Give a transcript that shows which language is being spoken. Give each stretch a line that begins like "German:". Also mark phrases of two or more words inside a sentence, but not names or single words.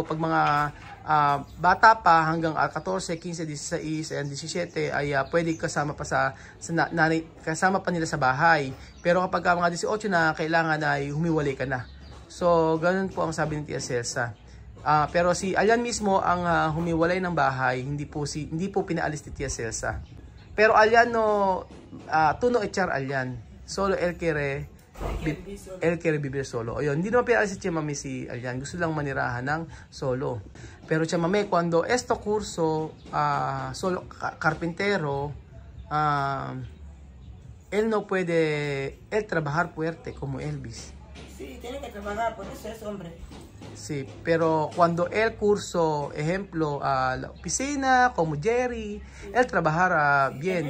Filipino: Pag mga bata pa hanggang 14, 15, 16, and 17 ay pwede kasama pa kasama pa nila sa bahay. Pero kapag mga 18 na, kailangan ay humiwalay ka na. So ganun po ang sabi ni Tia Celsa. Pero si Alyan mismo ang humiwalay ng bahay, hindi po pinaalis ni Tia Celsa.
Spanish: Pero Alyan tú no echar Alyan, solo él quiere vivir solo.
Filipino: O yun, hindi naman pinaalis si Chamame si Alyan, gusto lang manirahan ng solo.
Spanish: Pero Chamame, cuando esto curso solo carpintero, él no puede trabajar fuerte como Elvis. Sí, tiene que trabajar, por eso es hombre. Sí, pero cuando el curso, ejemplo, la oficina, como Jerry, él trabajará bien.